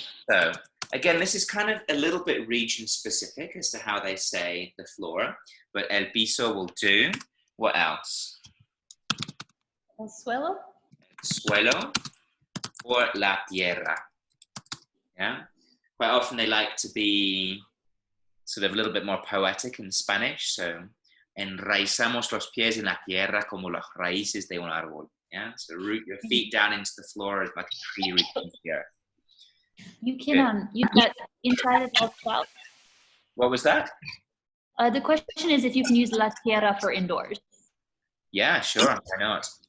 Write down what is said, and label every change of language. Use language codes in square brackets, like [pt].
[en] So again, this is kind of a little bit region specific as to how they say the floor, but [es] el piso [en] will do. What else? [es] El suelo. Suelo or la tierra. Yeah. [en] Quite often they like to be sort of a little bit more poetic in Spanish. [es] So, enraizamos los pies en la tierra como las raíces de un árbol. [en] Yeah. So root your feet down into the floor like a tree rooted into the earth. You can use that inside as well. What was that? The question is if you can use la tierra for indoors. Yeah, sure. Why not?